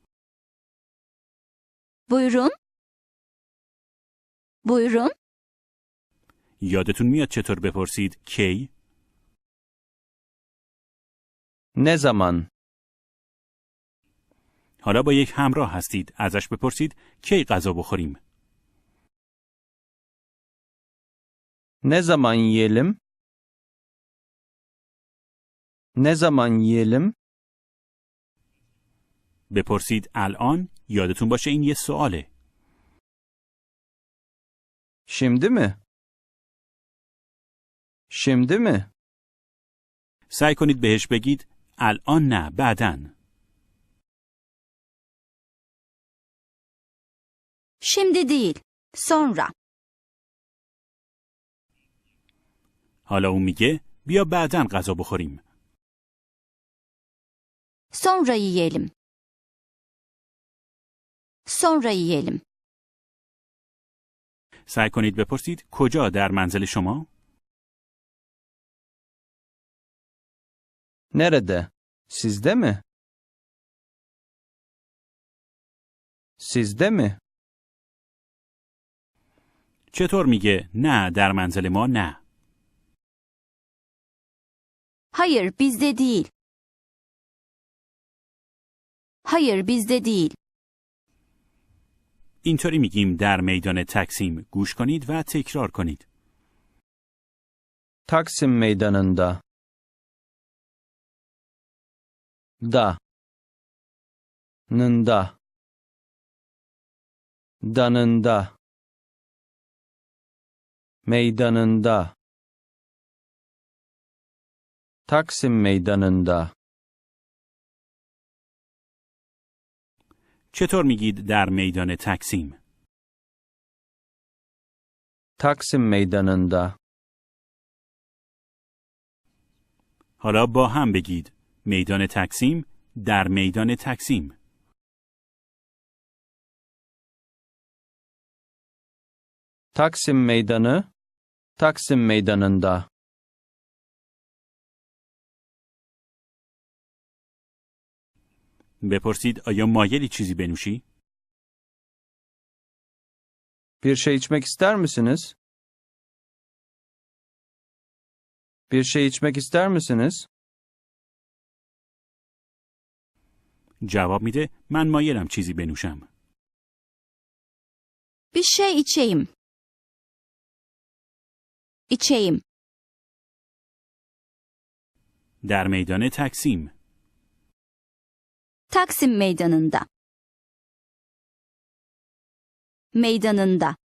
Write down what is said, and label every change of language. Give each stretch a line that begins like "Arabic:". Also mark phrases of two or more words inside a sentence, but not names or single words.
Turkish: Buyurun. Buyurun.
Persian: یادتون میاد چطور بپرسید کی؟
Turkish: Ne zaman?
Persian: حالا با یک همراه هستید. ازش بپرسید کی غذا بخوریم؟
Turkish: Ne zaman yiyelim? Ne zaman yiyelim?
Persian: بپرسید الان. یادتون باشه این یه سواله.
Turkish: Şimdi mi? Şimdi mi?
Persian: سعی کنید بهش بگید الان نه بعدن.
Turkish: Şimdi değil. Sonra.
Persian: حالا اون میگه بیا بعدن غذا بخوریم.
Turkish: Sonra yiyelim. Sonra yiyelim.
Persian: سعی کنید بپرسید کجا در منزل شما؟
Turkish: Nerede? Sizde mi? Sizde mi?
Persian: چطور میگه نه در منزل ما نه؟
Turkish: Hayır, bizde değil. Hayır, bizde değil.
Persian: اینطوری میگیم در میدان تقسیم گوش کنید و تکرار کنید.
Turkish: Taksim meydanında. Da. Nında. Danında. Meydanında. Taksim meydanında.
Persian: چطور میگید در میدان تقسیم؟
Turkish: Taksim meydanında.
Persian: حالا با هم بگید میدان تقسیم در میدان تقسیم.
Turkish: Taksim meydanı. Taksim meydanında.
Persian: بپرسید آیا مایلی چیزی بنوشی؟
Turkish: Bir şey içmek ister misiniz? Bir şey içmek ister misiniz?
Persian: جواب میده من مایلم چیزی بنوشم.
Turkish: Bir şey içeyim. İçeyim.
Persian: در میدان تقسیم.
Turkish: Taksim meydanında. Meydanında.